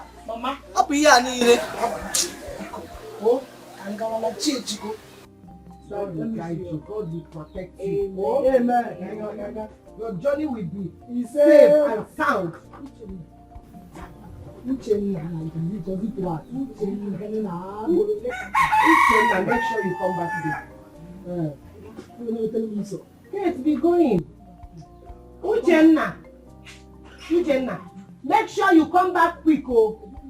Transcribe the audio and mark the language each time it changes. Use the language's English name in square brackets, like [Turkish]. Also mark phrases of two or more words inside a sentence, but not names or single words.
[English] Mama, up here, ni. Oh, I'm gonna change you. God will guide you. God will protect you. Amen. Your journey will be safe and sound. Uchenna, make sure you come back there. Kate, be going. Uchenna, make sure you come back quick, oh.